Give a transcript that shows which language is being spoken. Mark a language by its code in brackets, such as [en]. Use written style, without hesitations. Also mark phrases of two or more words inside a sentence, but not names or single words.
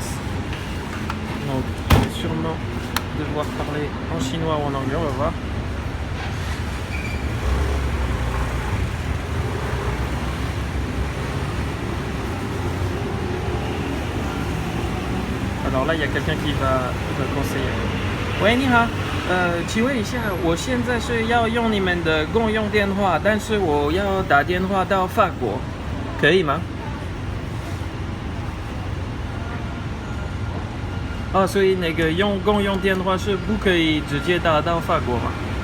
[fr] Donc, je vais sûrement devoir parler en chinois ou en anglais, on va voir. Alors là, il y a quelqu'un qui va conseiller. [zh] 喂，你好，请问一下，我现在是要用你们的公用电话，但是我要打电话到法国，可以吗？哦，所以那个用公用电话是不可以直接打到法国吗？